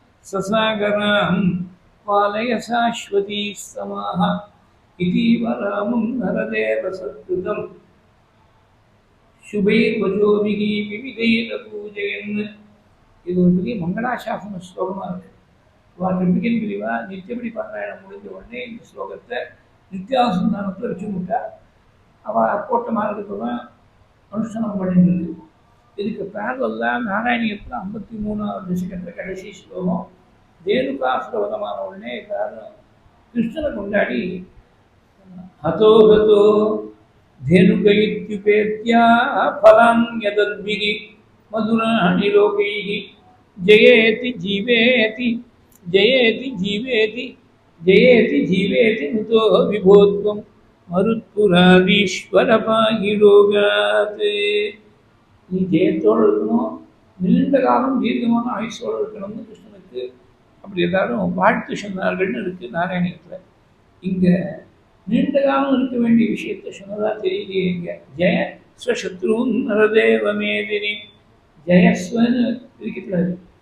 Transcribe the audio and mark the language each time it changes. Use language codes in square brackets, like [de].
[sa] சசாகரம் பாலய சாஸ்வதி சமாஹ இதீவ ராமம் நரதேவ சத்கிருதம் சுபைர்வஜோபிகி விவிதைர பூஜையன். [ta] இது ஒரு பெரிய மங்களாசாசன ஸ்லோகமாக இருக்குது. வாட்டின் பிரிவா நித்தியப்படி பாராயணம் முடிஞ்ச உடனே இந்த ஸ்லோகத்தை நித்தியாசந்தானத்தில் வச்சு விட்டா. அவள் போட்ட மார்க்கத்தை தான் அனுஷ்டானம் பண்ணிட்டு. இதுக்கு பேரலாம் நாராயணியத்தில் 53வது தசகத்தில் கடைசி ஸ்லோகம் தேனுகாசுரவதமான உடனே எல்லாரும் கிருஷ்ணனை கொண்டாடி [sa] ஹதோ ஹதோ धेनुकैत्युपेत्या फलं यदद्भिः मधुराणि लोकैः जयेति जीवेति जयेति जीवेति जयेति जीवेति नुतो विभोत्वं मरुत्पुरादीश्वर पाहि रोगात्. [ta] நீ ஜெயத்தோடு இருக்கணும், நீண்ட காலம் தீர்க்கமான ஆயுஷோடு இருக்கணும்னு கிருஷ்ணனுக்கு அப்படி எல்லாரும் வாழ்த்து சொன்னார்கள்னு இருக்குது நாராயணத்தில். இங்கே நீண்ட காலம் இருக்க வேண்டிய விஷயத்தை சொன்னதா தெரியலையே. இங்கே [sa] ஜெய ஸ்வசத்ருன் நரதேவ மேதினி [ta] ஜெயஸ்வன்னு இருக்கக்கூடாது.